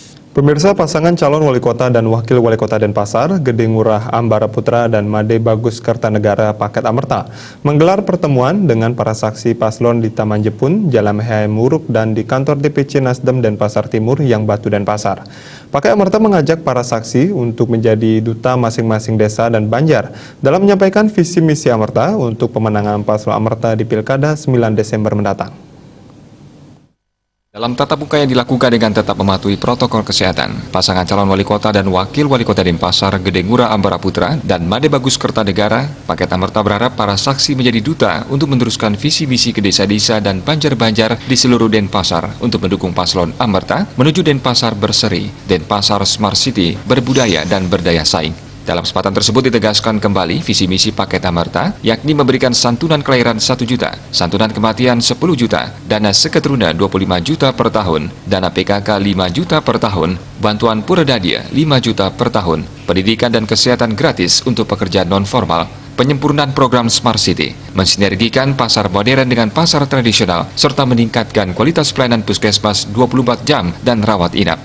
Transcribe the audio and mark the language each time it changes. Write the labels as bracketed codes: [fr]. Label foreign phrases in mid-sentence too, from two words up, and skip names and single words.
[id] Pemirsa, pasangan calon wali kota dan wakil wali kota Denpasar, Gede Ngurah Ambara Putra dan Made Bagus Kertanegara Paket Amerta menggelar pertemuan dengan para saksi paslon di Taman Jepun, Jalan H.M. Muruk dan di kantor DPC Nasdem Denpasar Timur yang Batu Denpasar. Paket Amerta mengajak para saksi untuk menjadi duta masing-masing desa dan banjar dalam menyampaikan visi misi Amerta untuk pemenangan paslon Amerta di Pilkada 9 Desember mendatang. Dalam tatap muka yang dilakukan dengan tetap mematuhi protokol kesehatan, pasangan calon wali kota dan wakil wali kota Denpasar, Gede Ngurah Ambara Putra dan Made Bagus Kertanegara, Paket Amerta berharap para saksi menjadi duta untuk meneruskan visi misi ke desa-desa dan banjar-banjar di seluruh Denpasar untuk mendukung paslon Amerta menuju Denpasar berseri, Denpasar Smart City, berbudaya dan berdaya saing. Dalam kesempatan tersebut ditegaskan kembali visi misi Paket Amerta, yakni memberikan santunan kelahiran 1 juta, santunan kematian 10 juta, dana seketurunan 25 juta per tahun, dana PKK 5 juta per tahun, bantuan Puradadia 5 juta per tahun, pendidikan dan kesehatan gratis untuk pekerja non-formal, penyempurnaan program Smart City, mensinergikan pasar modern dengan pasar tradisional, serta meningkatkan kualitas pelayanan puskesmas 24 jam dan rawat inap.